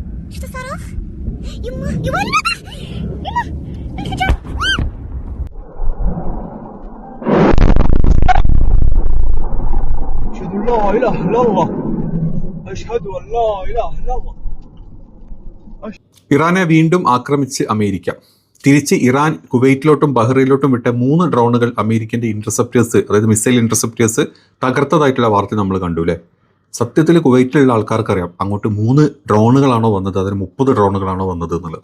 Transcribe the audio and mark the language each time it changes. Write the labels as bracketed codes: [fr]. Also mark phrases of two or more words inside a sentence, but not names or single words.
[ru] Что, Саров? Его не надо! Ема! Не хочу! [ar] أشهد أن لا إله إلا الله أشهد أن لا إله إلا الله. [ml] ഇറാനെ വീണ്ടും ആക്രമിച്ച് അമേരിക്ക. തിരിച്ച് ഇറാൻ കുവൈറ്റിലോട്ടും ബഹ്റൈനിലോട്ടും വിട്ട 3 ഡ്രോണുകൾ അമേരിക്കൻ്റെ ഇൻ്റർസെപ്റ്റേഴ്സ്, അതായത് [en] missile interceptors [ml] തകർത്തതായിട്ടുള്ള വാർത്ത നമ്മൾ കണ്ടു അല്ലേ. സത്യത്തിൽ കുവൈറ്റിലുള്ള ആൾക്കാർക്കറിയാം അങ്ങോട്ട് 3 ഡ്രോണുകളാണോ വന്നത്, അതിന് 30 ഡ്രോണുകളാണോ വന്നത് എന്നുള്ളത്.